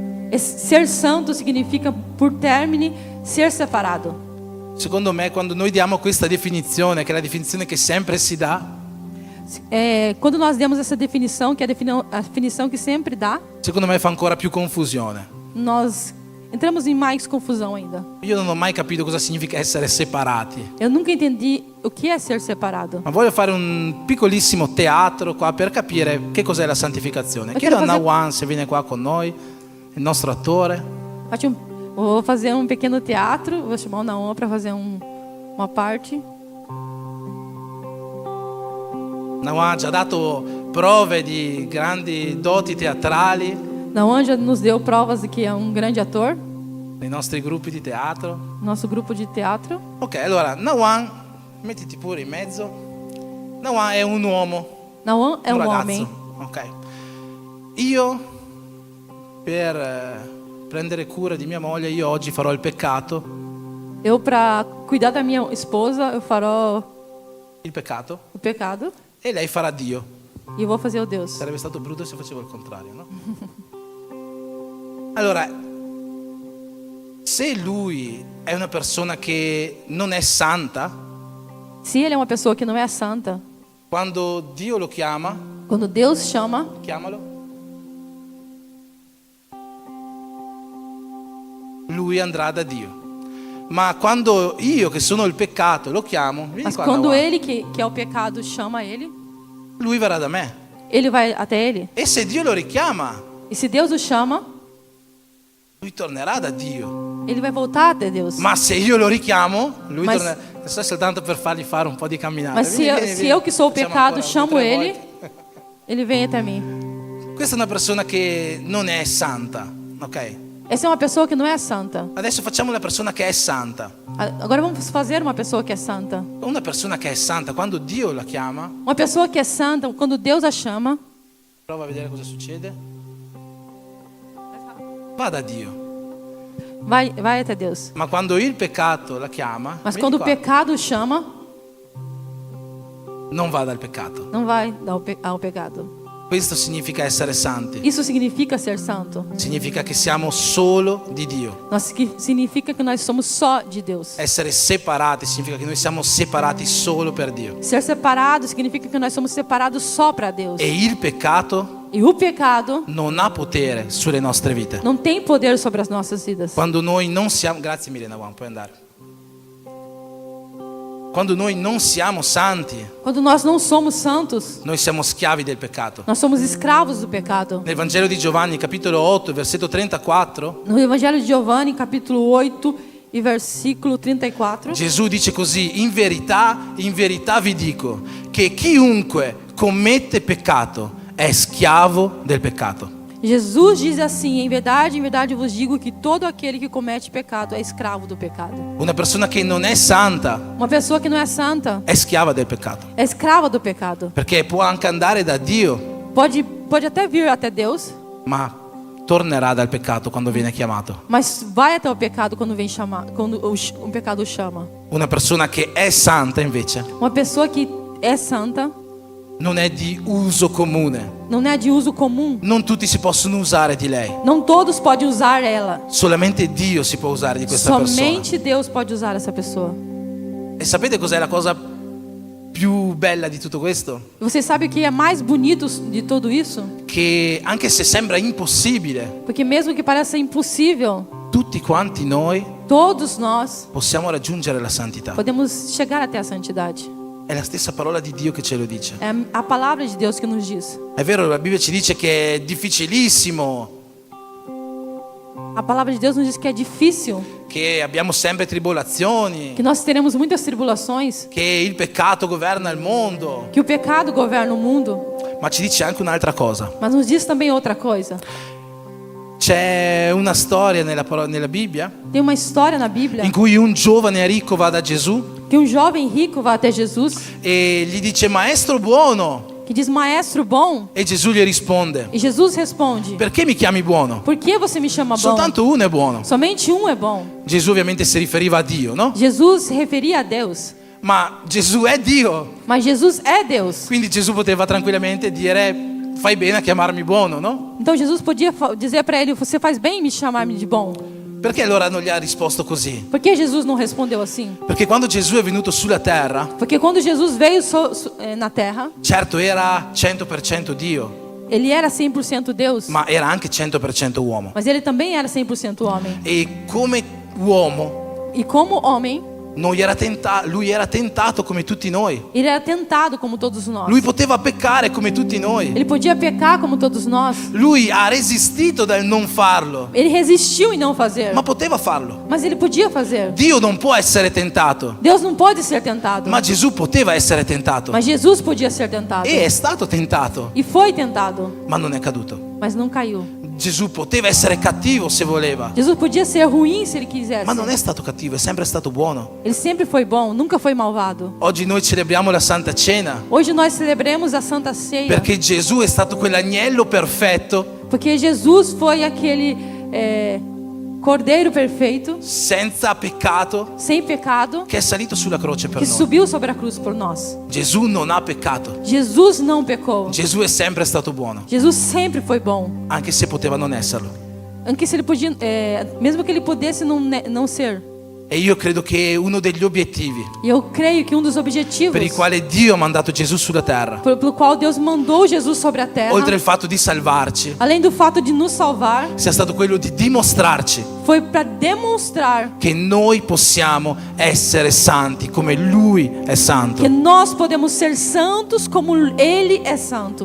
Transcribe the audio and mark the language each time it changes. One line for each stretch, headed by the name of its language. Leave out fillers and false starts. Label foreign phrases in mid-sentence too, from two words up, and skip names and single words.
Portuguese: Ser santo significa, por término, ser separado.
Italian: Secondo me, quando noi diamo questa definizione, che è la definizione che sempre si dà,
Portuguese: Quando nós demos essa definição, que é a definição que sempre dá,
Italian: secondo me fa ancora più confusione.
Portuguese: nós entramos em mais confusão ainda.
Italian: Io non ho mai capito cosa significa essere separati.
Portuguese: Eu nunca entendi o que é ser separado.
Italian: Ma voglio fare un piccolissimo teatro qua per capire che cos'è la santificazione. Ma Chiedo a
Portuguese: quero fazer-
Italian: Nawan se viene qua con noi, il nostro attore.
Portuguese: Vou fazer um pequeno teatro, vou chamar o Naon para fazer uma parte.
Italian: Nawan ci ha dato prove di grandi doti teatrali
Portuguese: Naon já nos deu provas de que é grande ator,
Italian: nei nostri gruppi di teatro.
Portuguese: nosso grupo de teatro.
Italian: Ok, allora Nawan, mettiti pure in mezzo. Nawan è un uomo,
Portuguese: Naon é
Italian: un ragazzo.
Portuguese: homem.
Italian: Ok. Io per prendere cura di mia moglie, io oggi farò il peccato.
Portuguese: Eu, para cuidar da minha esposa, eu farò
Italian: Il peccato.
Portuguese: o pecado
Italian: E lei farà Dio.
Portuguese: e eu vou fazer o Deus.
Italian: Sarebbe stato brutto se facevo il contrario, no? Allora, se lui è una persona che non è santa,
Portuguese: Se ele é uma pessoa que não é santa,
Italian: quando Dio lo chiama,
Portuguese: quando Deus chama,
Italian: chiamalo, lui andrà da Dio. Ma quando io, che sono il peccato, lo chiamo, vieni
Portuguese: mas
Italian: qua,
Portuguese: quando Nawan, ele, que é o pecado, chama ele,
Italian: lui verrà da me.
Portuguese: ele vai até ele.
Italian: E se Dio lo richiama,
Portuguese: E se Deus o chama,
Italian: lui tornerà da Dio.
Portuguese: ele vai voltar até Deus.
Italian: Ma se io lo richiamo, lui Ma torna. Sto soltanto per fargli fare un po' di camminata.
Portuguese: Mas se eu que sou o pecado chamo ele, volte. ele vem até mim.
Italian: Questa è una persona che non è santa, ok?
Portuguese: Essa é uma pessoa que não é santa.
Italian: Adesso facciamo una persona che è santa.
Portuguese: Agora vamos fazer uma pessoa que é santa.
Italian: Una persona che è santa, quando Dio la chiama,
Portuguese: Uma pessoa que é santa, quando Deus a chama,
Italian: prova a vedere cosa succede. Va da Dio.
Portuguese: vai até Deus.
Italian: Ma quando il peccato la chiama,
Portuguese: Mas
Italian: vieni
Portuguese: quando o
Italian: qua,
Portuguese: pecado chama,
Italian: non va dal peccato.
Portuguese: não vai ao pecado.
Italian: Questo significa essere santi.
Portuguese: Isso significa ser santo.
Italian: Significa che siamo solo di Dio.
Portuguese: Significa que nós somos só de Deus.
Italian: Essere separati significa che noi siamo separati solo per Dio.
Portuguese: Ser separado significa que nós somos separados só para Deus.
Italian: E il peccato
Portuguese: E o pecado
Italian: non ha potere sulle nostre vite.
Portuguese: não tem poder sobre as nossas vidas.
Italian: Quando noi non siamo... Grazie Milena, Juan, puoi andare. Quando noi non siamo santi,
Portuguese: Quando nós não somos santos,
Italian: noi siamo schiavi del peccato.
Portuguese: nós somos escravos do pecado.
Italian: Nel Vangelo di Giovanni, capitolo 8, versetto 34,
Portuguese: No Evangelho de Giovanni, capítulo 8 e versículo 34,
Italian: Gesù dice così: in verità vi dico che chiunque commette peccato è schiavo del peccato.
Portuguese: Jesus diz assim: em verdade vos digo que todo aquele que comete pecado é escravo do pecado.
Italian: Una persona che non è santa
Portuguese: Uma pessoa que não é santa
Italian: è schiava del peccato,
Portuguese: é escrava do pecado.
Italian: perché può anche andare da Dio,
Portuguese: Pode até vir até Deus,
Italian: ma tornerà dal peccato quando viene chiamato.
Portuguese: mas vai até o pecado quando vem chamar, quando o pecado chama.
Italian: Una persona che è santa invece
Portuguese: Uma pessoa que é santa
Italian: non è di uso comune.
Portuguese: não é de uso comum.
Italian: Non tutti si possono usare di lei.
Portuguese: Não todos podem usar ela.
Italian: Solamente Dio si può usare di questa persona.
Portuguese: Somente Deus pode usar essa pessoa.
Italian: E sapete cos'è la cosa più bella di tutto questo?
Portuguese: E você sabe o que é mais bonito de tudo isso?
Italian: Che anche se sembra impossibile,
Portuguese: Porque mesmo que pareça impossível,
Italian: tutti quanti noi
Portuguese: todos nós
Italian: possiamo raggiungere la santità.
Portuguese: podemos chegar até a santidade.
Italian: È la stessa parola di Dio che ce lo dice.
Portuguese: É a palavra de Deus que nos diz.
Italian: È vero, la Bibbia ci dice che è difficilissimo,
Portuguese: A palavra de Deus nos diz que é difícil,
Italian: che abbiamo sempre tribolazioni,
Portuguese: que nós teremos muitas tribulações,
Italian: che il peccato governa il mondo,
Portuguese: que o pecado governa o mundo,
Italian: ma ci dice anche un'altra cosa.
Portuguese: mas nos diz também outra coisa.
Italian: C'è una storia nella Bibbia
Portuguese: Tem uma história na Bíblia
Italian: in cui un giovane ricco va da Gesù
Portuguese: que um jovem rico vai até Jesus
Italian: e gli dice: maestro buono.
Portuguese: que diz: Maestro bom.
Italian: E Gesù gli risponde:
Portuguese: E Jesus responde:
Italian: perché mi chiami buono?
Portuguese: Por que você me chama bom?
Italian: Soltanto uno è buono.
Portuguese: Somente um é bom.
Italian: Gesù ovviamente si riferiva a Dio, no?
Portuguese: Jesus se referia a Deus,
Italian: Ma Gesù è Dio,
Portuguese: mas Jesus é Deus.
Italian: quindi Gesù poteva tranquillamente dire: fai bene a chiamarmi buono, no?
Portuguese: Então Jesus podia dizer para ele: você faz bem em me chamar de bom.
Italian: Perché allora non gli ha risposto così?
Portuguese: Por que Jesus não respondeu assim?
Italian: Perché quando Gesù è venuto sulla terra,
Portuguese: Porque quando Jesus veio na terra,
Italian: certo era 100% Dio,
Portuguese: ele era 100% Deus,
Italian: ma era anche 100% uomo.
Portuguese: mas ele também era 100% homem.
Italian: E come uomo
Portuguese: E como homem,
Italian: lui era tentato come tutti noi.
Portuguese: ele era tentado como todos nós.
Italian: Lui poteva peccare come tutti noi.
Portuguese: Ele podia pecar como todos nós.
Italian: Lui ha resistito dal non farlo,
Portuguese: Ele resistiu em não fazer,
Italian: ma poteva farlo.
Portuguese: mas ele podia fazer.
Italian: Dio non può essere tentato,
Portuguese: Deus não pode ser tentado,
Italian: ma Gesù poteva essere tentato.
Portuguese: mas Jesus podia ser tentado.
Italian: E è stato tentato,
Portuguese: E foi tentado,
Italian: ma non è caduto.
Portuguese: mas não caiu.
Italian: Gesù poteva essere cattivo se voleva,
Portuguese: Jesus podia ser ruim se ele quisesse.
Italian: ma non è stato cattivo, è sempre stato buono.
Portuguese: Ele sempre foi bom, nunca foi malvado.
Italian: Oggi noi celebriamo la Santa Cena
Portuguese: Hoje nós celebramos a Santa Ceia,
Italian: perché Gesù è stato quell'agnello perfetto,
Portuguese: porque Jesus foi aquele cordeiro perfeito,
Italian: senza peccato,
Portuguese: sem pecado,
Italian: che è salito sulla croce per
Portuguese: que
Italian: noi.
Portuguese: subiu sobre a cruz por nós.
Italian: Gesù non ha peccato,
Portuguese: Jesus não pecou.
Italian: Gesù è sempre stato buono,
Portuguese: Jesus sempre foi bom.
Italian: anche se poteva non esserlo. Anche se
Portuguese: ele podia, mesmo que ele pudesse não ser.
Italian: E io credo che uno degli obiettivi
Portuguese: E eu creio que dos objetivos
Italian: per il quale Dio ha mandato Gesù sulla terra,
Portuguese: pelo qual Deus mandou Jesus sobre a terra,
Italian: oltre al fatto di salvarci,
Portuguese: além do fato de nos salvar,
Italian: sia stato quello di dimostrarci
Portuguese: foi para demonstrar
Italian: che noi possiamo essere santi come Lui è santo.
Portuguese: que nós podemos ser santos como Ele é santo.